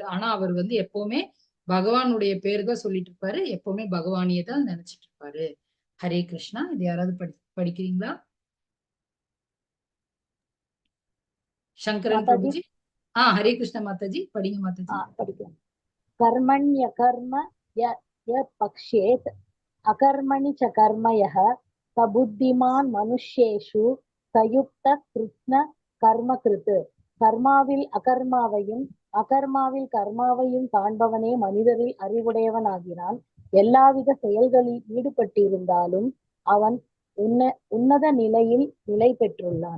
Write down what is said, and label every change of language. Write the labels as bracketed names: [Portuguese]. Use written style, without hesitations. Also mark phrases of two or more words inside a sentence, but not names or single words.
[Tamil] ஆனா அவர் வந்து எப்பவுமே பகவானுடைய பேர் தான் சொல்லிட்டு இருப்பாரு, எப்பவுமே பகவானியே தான் நினைச்சிட்டு இருப்பாரு. ஹரே கிருஷ்ணா. இது யாராவது படிக்கிறீங்களா? சங்கரன் மாதாஜி பிரபுஜி. ஹரே கிருஷ்ண மாதாஜி, படிங்க மாதாஜி. படிக்கலாம். [Sanskrit] कर्मण्यकर्म य पक्षेत् अकर्मणि च कर्म यः स बुद्धिमान् मनुष्येषु सयुक्त कृत्स्न कर्मकृत्. [Tamil] கர்மாவில் அகர்மாவையும் அகர்மாவில் கர்மாவையும் காண்பவனே மனிதரில் அறிவுடையவனாகிறான். எல்லாவித செயல்களில் ஈடுபட்டிருந்தாலும் அவன் உன்னத நிலையில் நிலை பெற்றுள்ளான்.